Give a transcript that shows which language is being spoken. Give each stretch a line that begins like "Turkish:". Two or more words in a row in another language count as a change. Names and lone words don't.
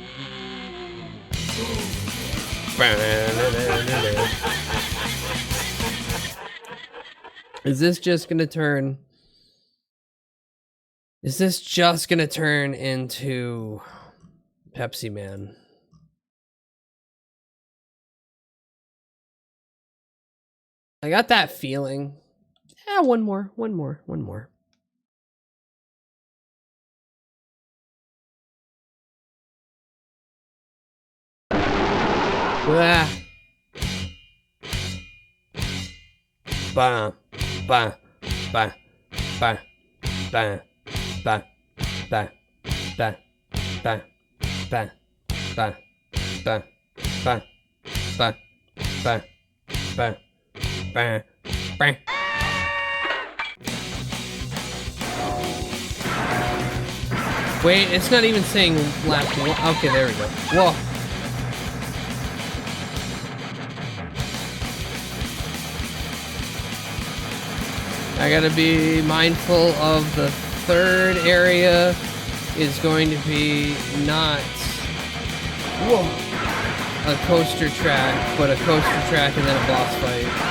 English: Is this just gonna turn? Is this just gonna turn into Pepsi Man? I got that feeling. Yeah, one more. Ah. Ba ba ba ba ba ba ba ba ba ba ba ba ba ba ba ba ba. Wait, it's not even saying lap one. Okay, there we go. Whoa. I gotta be mindful of the third area is going to be not a coaster track, but a coaster track and then a boss fight.